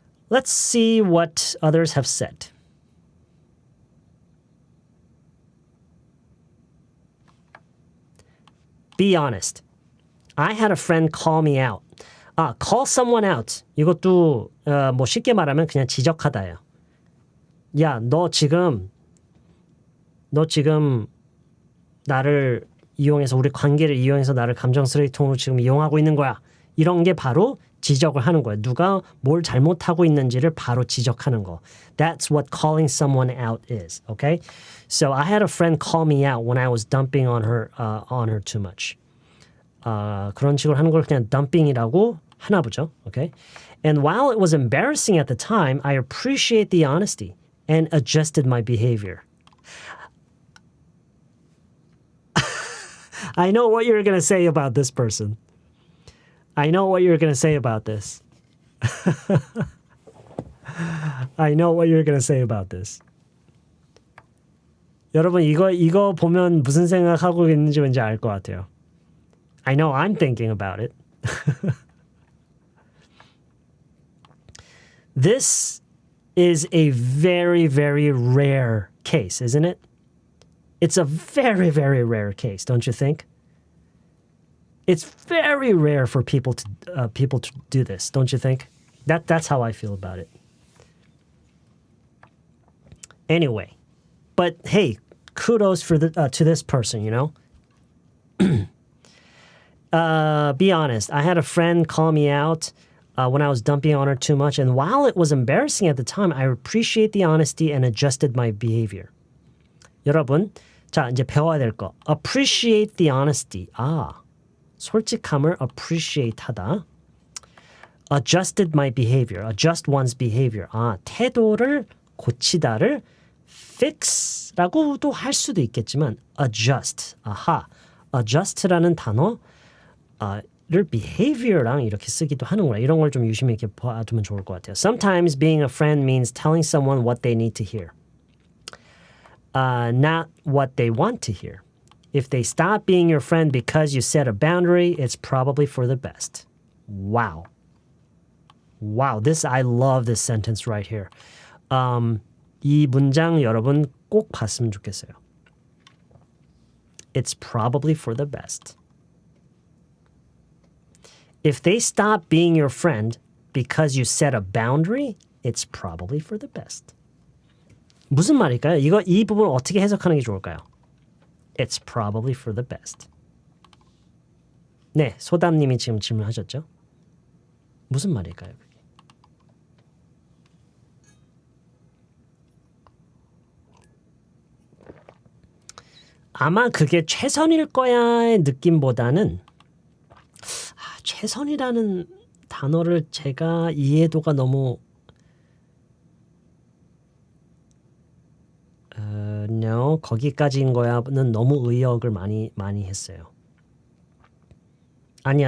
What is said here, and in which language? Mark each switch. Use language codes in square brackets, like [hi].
[en] Let's see what others have said. Be honest. I had a friend call me out. Call someone out. [ko] 이것도 뭐 쉽게 말하면 그냥 지적하다예요. 야, 너 지금 나를 이용해서 우리 관계를 이용해서 나를 감정 쓰레기통으로 지금 이용하고 있는 거야. 이런 게 바로 지적을 하는 거예요. 누가 뭘 잘못하고 있는지를 바로 지적하는 거. [en] That's what calling someone out is. Okay? So I had a friend call me out when I was dumping on her too much. [ko] 그런 식으로 하는 걸 그냥 dumping이라고 하나 보죠. [en] Okay? And while it was embarrassing at the time, I appreciate the honesty and adjusted my behavior. I know what you're going to say about this person. I know what you're going to say about this. I know what you're going to say about this. [ko] 여러분 이거 보면 무슨 생각하고 있는지 왠지 알 것 같아요. [en] I know I'm thinking about it. This is a very, very rare case, isn't it? It's a very, very rare case, don't you think? It's very rare for people to do this, don't you think? That's how I feel about it. Anyway, But hey, kudos for to this person, you know? Be honest. I had a friend call me out when I was dumping on her too much. And while it was embarrassing at the time, I appreciate the honesty and adjusted my behavior. [ko] 여러분, 자, 이제 배워야 될 거. [en] Appreciate the honesty. [ko] 솔직함을 appreciate 하다. [en] Adjusted my behavior. Adjust one's behavior. [ko] 태도를 고치다를 fix라고도 할 수도 있겠지만 adjust. adjust라는 단어를 behavior랑 이렇게 쓰기도 하는구나. 이런 걸 좀 유심히 이렇게 봐두면 좋을 것 같아요. [en] Sometimes being a friend means telling someone what they need to hear. Not what they want to hear. If they stop being your friend because you set a boundary, it's probably for the best. Wow. I love this sentence right here. [ko] 이 문장 여러분 꼭 봤으면 좋겠어요. [en] It's probably for the best. If they stop being your friend because you set a boundary, it's probably for the best. [ko] 무슨 말일까요? 이 부분을 어떻게 해석하는 게 좋을까요? [en] It's probably for the best. [ko] 네, 소담님이 지금 질문하셨죠? 무슨 말일까요? 그게? 아마 그게 최선일 거야의 느낌보다는 최선이라는 단어를 제가 이해도가 너무 no, 거기까지인 거야는 너무 의역을 많이 했어요. 아니요.